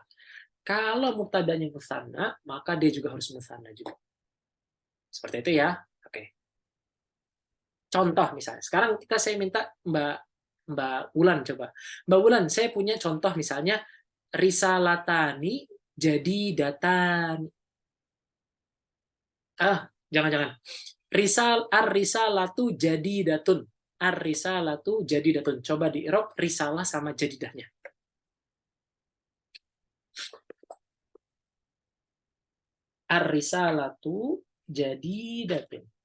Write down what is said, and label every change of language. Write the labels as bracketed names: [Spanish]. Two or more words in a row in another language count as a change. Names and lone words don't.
[Indonesian] Kalau mubtadanya musanna, maka dia juga harus musanna juga. Seperti itu ya. Oke. Contoh misalnya. Sekarang saya minta Mbak Wulan coba. Mbak Wulan, saya punya contoh misalnya [Arabic] رسالتان جديدتان. Jangan. الرسالة جديدة. الرسالة جديدة. [Indonesian] Coba di i'rab risalah sama jadidahnya. [Arabic] الرسالة جديدة.